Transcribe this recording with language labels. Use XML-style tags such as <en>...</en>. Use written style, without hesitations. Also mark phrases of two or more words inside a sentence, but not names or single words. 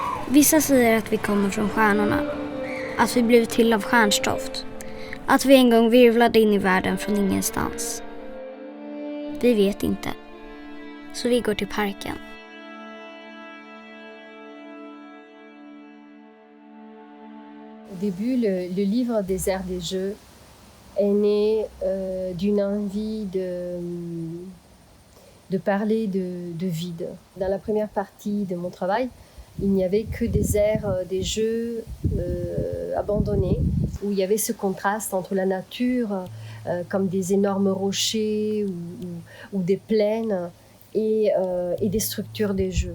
<sv>Vissa säger att vi kommer från stjärnorna, att vi blivit till av stjärnstoft, att vi en gång virvlade in i världen från ingenstans. Vi vet inte, så vi går till parken.</sv> <fr>Au début, le livre des airs des jeux est né d'une envie de parler de vide. Dans la première partie de mon travail, il n'y avait que des aires des jeux abandonnés, où il y avait ce contraste entre la nature, comme des énormes rochers ou des plaines, et des structures des jeux.</fr>